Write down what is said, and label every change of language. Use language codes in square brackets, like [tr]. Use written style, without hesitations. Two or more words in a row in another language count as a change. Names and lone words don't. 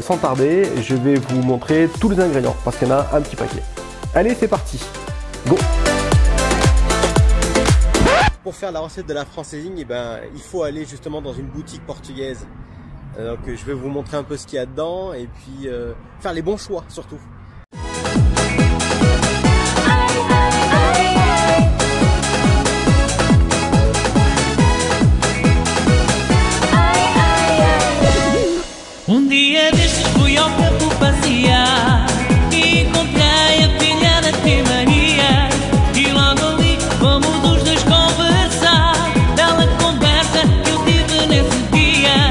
[fr] Sans tarder, je vais vous montrer tous les ingrédients parce qu'il y en a un petit paquet. Allez, c'est parti. Go! Pour faire la recette de la francesinha, eh ben, il faut aller justement dans une boutique portugaise. Donc je vais vous montrer un peu ce qu'il y a dedans et puis faire les bons choix surtout. [pt] Dia destes fui ao campo passear e encontrei a filha da tia Maria e logo ali fomos os dois conversar, bela conversa que eu tive nesse dia.